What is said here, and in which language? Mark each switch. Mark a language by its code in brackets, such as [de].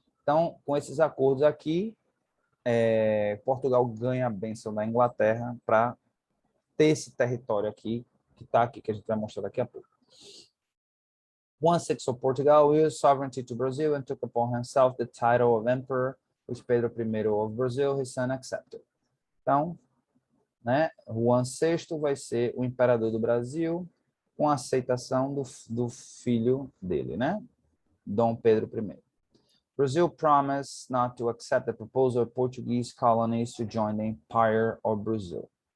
[pt] Então, com esses acordos aqui, Portugal ganha a bênção da Inglaterra para ter esse território aqui, que está aqui, que a gente vai mostrar daqui a pouco. [en] Once of Portugal used sovereignty to Brazil and took upon himself the title of Emperor, which Pedro I of Brazil, his son, accepted. [pt] Então, né, Juan VI vai ser o imperador do Brasil, com a aceitação do filho dele, né? Dom Pedro I. [en] Brazil promised not to accept the proposal of Portuguese colonies to join the Empire of Brazil.